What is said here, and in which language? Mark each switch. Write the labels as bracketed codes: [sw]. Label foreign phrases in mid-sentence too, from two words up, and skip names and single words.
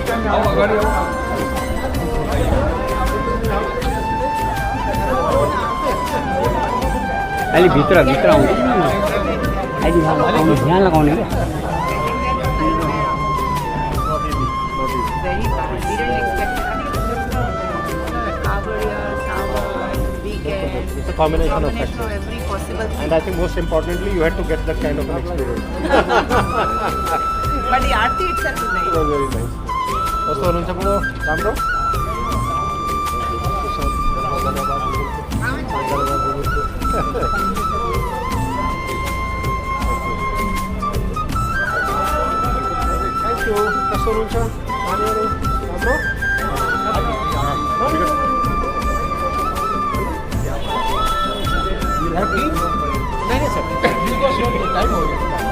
[ne] अलि भित्र आउँछ अहिले ध्यान लगाउने क्या [en] Very bad. We didn't expect it. Sour, weekend. It's a combination of Combination of factors. every possible thing. And I think most importantly, you had to get that kind of an experience. But the aarti itself is It nice. was very nice. [ne] कस्तो हुनुहुन्छ बुढो राम्रो [en] thank you [ne] कस्तो हुनुहुन्छ नानीहरू राम्रो [hi] नहीं सर टाइम हो गया